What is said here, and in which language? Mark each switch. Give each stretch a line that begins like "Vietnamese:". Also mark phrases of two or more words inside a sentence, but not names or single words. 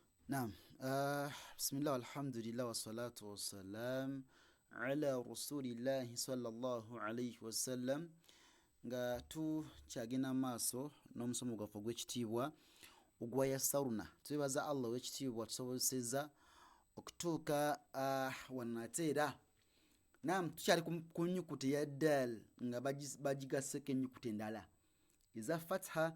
Ganda: Naam.
Arabic: بسم الله الحمد لله والصلاة والسلام على رسول الله صلى الله عليه وسلم.
Ganda: Nga tukyagenda maaso n'omusomo gwaffe ogw'ekitiibwa ogwa Yassaruna. Twebaza Allah ow'ekitiibwa tusobozesezza okutuuka wano ate era. Naam, tukyali ku nnyukuta ya daal nga bagigasseko ennyukuta endala eza fatha.